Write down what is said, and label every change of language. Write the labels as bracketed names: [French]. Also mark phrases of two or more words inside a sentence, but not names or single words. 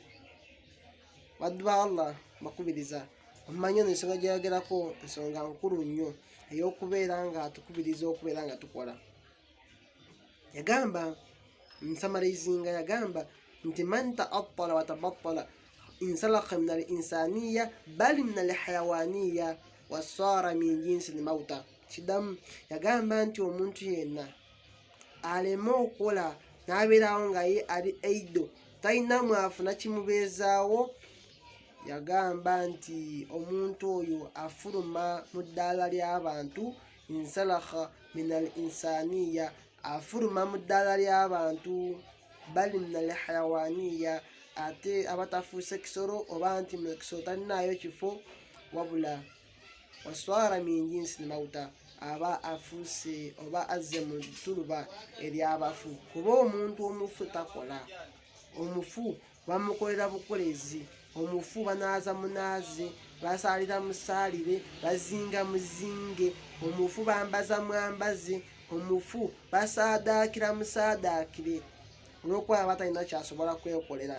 [Ganda] Baddu ba Allah, bakubiriza omumanyi ono ensonga gyeyagerako nsonga nkulu nnyo ey'okubeera nga atukubiriza okubeera nga tukola. Yagamba nsamaraizinga, yagamba nti [Arabic] من تعطل وتبطل انسلخ من الإنسانية بل من الحيوانية وصار من جنس الموتى. [Ganda] Kidamu yagamba nti omuntu yenna aleme okola n'abeerawo nga ye ali eido talina mwafuna kimubeezaawo, yagamba nti omuntu oyo afuluma mu ddaala ly'abantu, [Arabic] انسلخ من الإنسانية, [Ganda] afuluma mu ddaala ly'abantu, [Arabic] بل من الحيوانية, [Ganda] ate abatafuuse kisolo oba nti mu kisolo talinaayo kifo, wabula [Arabic] وصار من جنس موتى, [Ganda] aba afuuse oba azze mu ttuluba ery'abafu. Kuba omuntu omufu takola, omufu bamukolera bukolezi, omufu banaaza munaaze, basaalira musaalire, bazinga muzinge, omufu bambaza mwambaze, omufu basaadaakira musaadaakire, olw'okuba batalina kyasobola kwekolera.